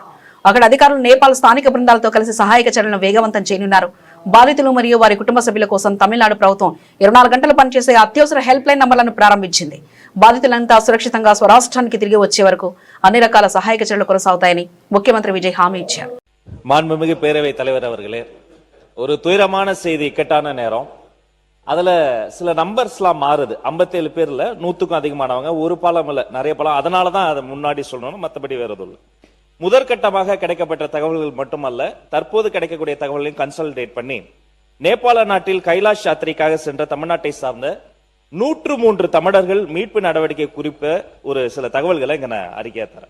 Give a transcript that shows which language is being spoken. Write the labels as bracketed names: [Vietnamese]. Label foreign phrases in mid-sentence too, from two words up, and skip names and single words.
[Telugu] అక్కడ అధికారులు నేపాల్ స్థానిక బృందాలతో కలిసి సహాయక చర్యలను వేగవంతం చేయనున్నారు. బాధితులు మరియు వారి కుటుంబ సభ్యుల కోసం తమిళనాడు ప్రభుత్వం 24 గంటలు పనిచేసే అత్యవసర హెల్ప్ లైన్ నంబర్లను ప్రారంభించింది. బాధితులంతా సురక్షితంగా స్వరాష్ట్రానికి తిరిగి వచ్చే వరకు అన్ని రకాల సహాయక చర్యలు కొనసాగుతాయని ముఖ్యమంత్రి విజయ్ హామీ ఇచ్చారు. [Tamil] மாண்புமிகு பேரவை தலைவர் அவர்களே, ஒரு துயரமான செய்தி, இக்கட்டான நேரம். அதுல சில நம்பர்ஸ்லாம் மாறுது. 57 பேர்ல 100க்கும் அதிகமானவங்க, ஒரு பாலம் இல்ல, நிறைய பாலம். அதனாலதான் அதை முன்னாடி சொல்லணும், மற்றபடி வேற எதுவும் இல்லை. முதற்கட்டமாக கிடைக்கப்பட்ட தகவல்கள் மட்டுமல்ல, தற்போது கிடைக்கக்கூடிய தகவல்களையும் கன்சல்டேட் பண்ணி நேபாள நாட்டில் கைலாஷ் யாத்திரைக்காக சென்ற தமிழ்நாட்டை சார்ந்த 103 தமிழர்கள் மீட்பு நடவடிக்கை குறித்த ஒரு சில தகவல்களை இங்க நான் அறிக்கையா தரேன்.